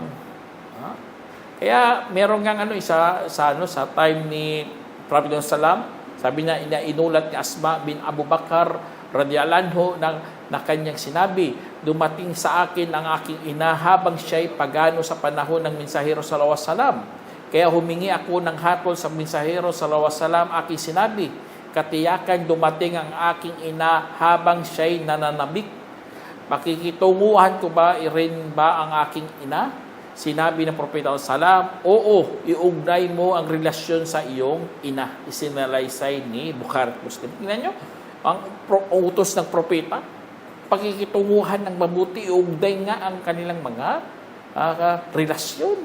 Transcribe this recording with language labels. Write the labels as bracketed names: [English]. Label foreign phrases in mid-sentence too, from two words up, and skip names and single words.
[Filipino] Kaya meron ngang sa time ni Prophet Sallam, sabi na inulat ni Asma bin Abu Bakar [Arabic] رضي الله عنه [Filipino] na kanyang sinabi, dumating sa akin ang aking ina habang siya'y pagano sa panahon ng mensahero [Arabic] صلى الله عليه وسلم. [Filipino] Kaya humingi ako ng hatol sa mensahero [Arabic] صلى الله عليه وسلم. [Filipino] Aking sinabi, katiyakan dumating ang aking ina habang siya'y nananabik. Makikitunguhan ko ba rin ba ang aking ina? Sinabi ng Propeta sallallahu, oo, iugnay mo ang relasyon sa iyong ina. Isinalaysay ni Bukhari at Muslim. Tingnan nyo, ang utos ng propeta, pakikitunguhan ng mabuti, iugnay nga ang kanilang mga relasyon.